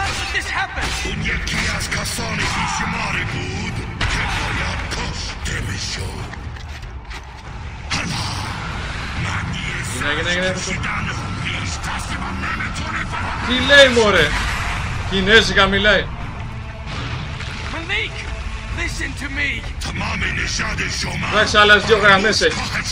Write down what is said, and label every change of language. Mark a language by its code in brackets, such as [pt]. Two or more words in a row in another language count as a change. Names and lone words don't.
[en] this happen? [el] Έγινε. Τι λέει μωρέ? Κινέζικα μιλάει. [en] Malik, listen to me. [el] Εντάξει, άλλες 2 γραμμές έχει.